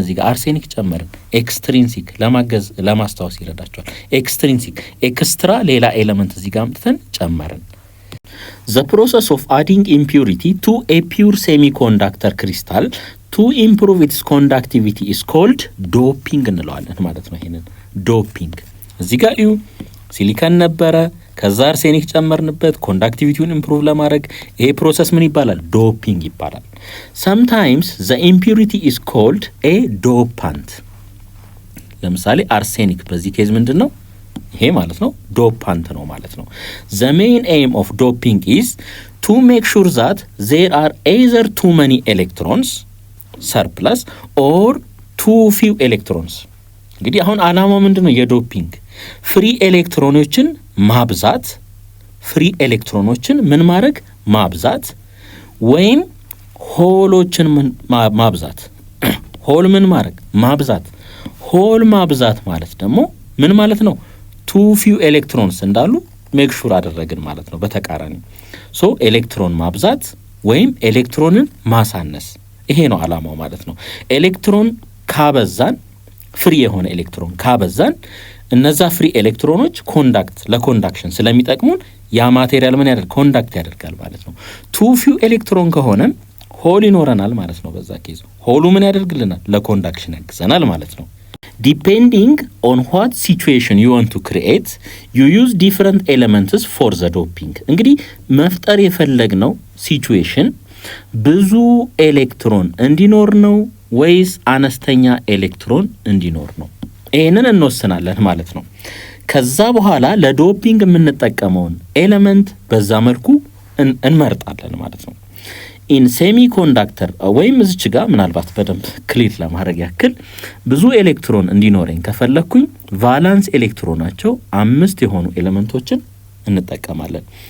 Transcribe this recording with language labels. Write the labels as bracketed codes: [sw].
[am] እዚህ ጋር አርሴኒክ ጨመርን። ኤክስትሪንሲክ ለማገዝ ለማስታወስ ይረዳቸዋል። ኤክስትሪንሲክ ኤክስትራ ሌላ ኤሌመንት እዚህ ጋር አምጥተን ጨመርን። [en] the process of adding impurity to a pure semiconductor crystal to improve its conductivity is called doping [am] እንለዋለን ማለት ነው። ይሄንን ዶፒንግ እዚህ ጋር እዩ፣ ሲሊከን ነበረ፣ ከዛ አርሴኒክ ጨመርንበት ኮንዳክቲቪቲውን ኢምፕሩቭ ለማድረግ። ይሄ ፕሮሰስ ምን ይባላል? ዶፒንግ ይባላል። [en] sometimes the impurity is called a dopant። [am] ለምሳሌ አርሴኒክ በዚህ ኬዝ ምንድነው? ይሄ ማለት ነው ዶፓንት ነው ማለት ነው። [en] the main aim of doping is to make sure that there are either too many electrons surplus or too few electrons። [am] እንግዲህ አሁን አላማው ምንድነው? የዶፒንግ ፍሪ ኤሌክትሮኖችን ማብዛት፣ ፍሪ ኤሌክትሮኖችን ምን ማድረግ? ማብዛት ወይም ሆሎችን ማብዛት። ሆል ምን ማድረግ? ማብዛት። ሆል ማብዛት ማለት ደግሞ ምን ማለት ነው? ቱ ፊው ኤሌክትሮንስ እንዳሉ ሜክ ሹር አደረግን ማለት ነው። በተቃራኒ ሶ ኤሌክትሮን ማብዛት ወይም ኤሌክትሮንን ማሳነስ፣ ይሄ ነው አላማው ማለት ነው። ኤሌክትሮን ካበዛን፣ ፍሪ የሆነ ኤሌክትሮን ካበዛን እነዛ ፍሪ ኤሌክትሮኖች ለኮንዳክሽን ስለሚጠቅሙን ያ ማቴሪያል ምን ያደርጋል? ኮንዳክት ያደርጋል ማለት ነው። ቱ ፊው ኤሌክትሮን ከሆነም ሆል ይኖረናል ማለት ነው። በዛ ኬዝ ሆሉ ምን ያደርግልናል? ለኮንዳክሽን ያግዘናል ማለት ነው። [en] Depending on what situation you want to create, you use different elements for the doping. [am] እንግዲህ መፍጠር የፈለግነው ሲቹዌሽን ብዙ ኤሌክትሮን እንዲኖር ነው ወይስ አነስተኛ ኤሌክትሮን እንዲኖር ነው? ይሄንን እንወስናለን ማለት ነው። ከዛ በኋላ ለዶፒንግ የምንጠቀመውን ኤሌመንት በዛ መልኩ እንመርጣለን ማለት ነው። ኢን ሴሚኮንዳክተር ወይም እዚች ጋር ምናልባት በደንብ ክሊር ለማድረግ ያክል ብዙ ኤሌክትሮን እንዲኖረኝ ከፈለኩኝ ቫላንስ ኤሌክትሮናቸው 5 የሆኑ ኤሌመንቶችን እንጠቀማለን።